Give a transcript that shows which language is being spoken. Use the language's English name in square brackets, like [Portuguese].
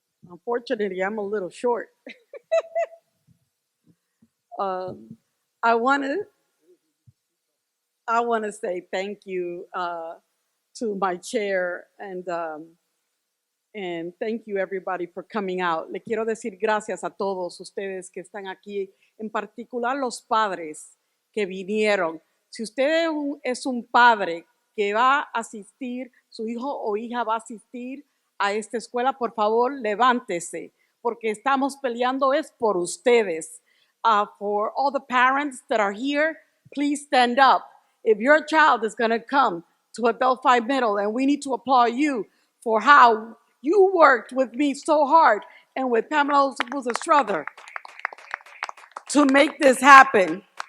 [English] Unfortunately, I'm a little short. I want to say thank you to my chair and thank you everybody for coming out. [Spanish] Le quiero decir gracias a todos ustedes que están aquí, en particular los padres que vinieron. Si usted es un padre que va a asistir, su hijo o hija va a asistir a esta escuela, por favor, levántese, porque estamos peleando es por ustedes. [English] For all the parents that are here, please stand up. If your child is going to come to Adelphi Middle, and we need to applaud you for how you worked with me so hard and with Pamela Strother to make this happen.